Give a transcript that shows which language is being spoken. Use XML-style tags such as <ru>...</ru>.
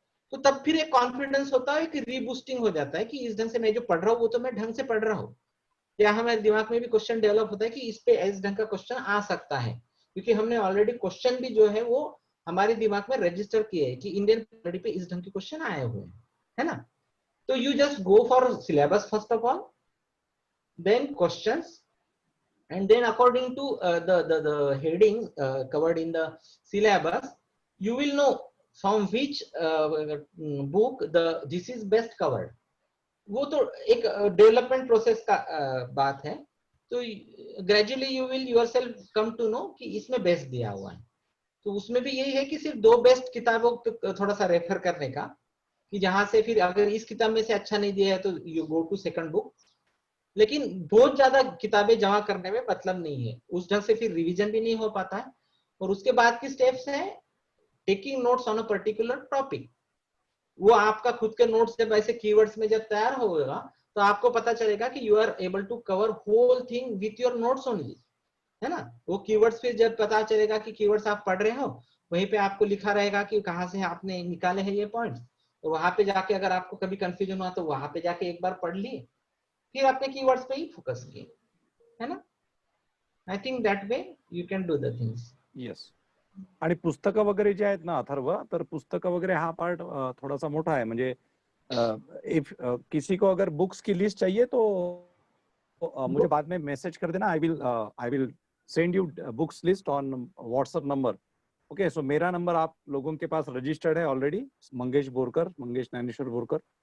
<hi>तो तब फिर एक कॉन्फिडेंस होता है कि रीबूस्टिंग हो जाता है कि इस ढंग से मैं जो पढ़ रहा हूँ वो तो मैं ढंग से पढ़ रहा हूँ. या हमारे दिमाग में भी क्वेश्चन डेवलप होता है कि इस पे इस ढंग का क्वेश्चन आ सकता है, क्योंकि हमने ऑलरेडी क्वेश्चन भी जो है वो हमारे दिमाग में रजिस्टर किए हैं कि इंडियन पॉलिटी पे इस ढंग के क्वेश्चन आए हुए हैं, है ना.</hi> <en>तो you just go for syllabus first of all, then questions, and then according to the heading covered in the syllabus, you will know from which book this is best covered.</en> <hi>वो तो एक development process का बात है.</hi> <en>तो gradually you will yourself come to know</en> <hi>कि इसमें best दिया हुआ है. तो उसमें भी यही है कि सिर्फ 2 बेस्ट किताबों को थोड़ा सा रेफर करने का, कि जहां से फिर अगर इस किताब में से अच्छा नहीं दिया है तो</hi> <en>You go to second book.</en> <hi>लेकिन बहुत ज्यादा किताबें जमा करने में मतलब नहीं है, उस ढंग से फिर रिवीजन भी नहीं हो पाता है. और उसके बाद की स्टेप्स है</hi> <en>Taking notes on a particular topic.</en> <hi>वो आपका खुद के नोट्स जब ऐसे कीवर्ड्स में जब तैयार होगा तो आपको पता चलेगा कि</hi> <en>you are able to cover whole thing with your notes only,</en> <hi>है ना. वो कीवर्ड्स फिर जब पता चलेगा कि कीवर्ड्स आप पढ़ रहे हो, वहीं पे आपको लिखा रहेगा कि कहाँ से आपने निकाले हैं ये पॉइंट्स. तो वहां पे जाके अगर आपको कभी कंफ्यूजन हुआ तो वहां पे जाके एक बार पढ़ लिए, फिर अपने कीवर्ड्स पे ही फोकस किए, है ना.</hi> <en>I think that way you can do the things. Yes.</en> <mr>आणि पुस्तकं वगैरे जे आहेत ना अथर्व, तर पुस्तकं वगैरे हा पार्ट थोडासा मोठा है.</mr> <hi>म्हणजे इफ किसी को अगर बुक्स की लिस्ट चाहिए तो मुझे बाद में मैसेज कर देना.</hi> <en>I will send you books list on WhatsApp number. Okay.</en> <hi>सो मेरा नंबर आप लोगों के पास रजिस्टर्ड है ऑलरेडी, मंगेश ज्ञानेश्वर बोरकर.</hi>